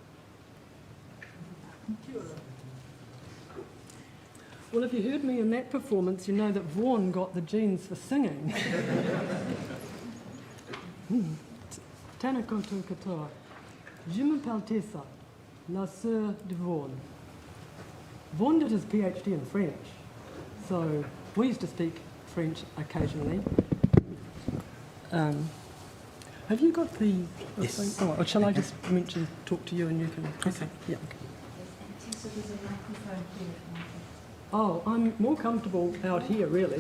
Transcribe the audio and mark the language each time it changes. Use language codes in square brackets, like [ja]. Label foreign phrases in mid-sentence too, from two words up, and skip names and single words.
[en] Well, if you heard me in that performance, you know that Vaughan got the genes for singing. [mi] Tēnā koutou katoa. [fr] Je m'appelle Tessa, la sœur de Vaughan. [en] Vaughan did his PhD in French, so we used to speak French occasionally. Have you got the Yes. thing? Oh, or shall I just talk to you and you can... Okay. Yeah, okay. Oh, I'm more comfortable out here, really.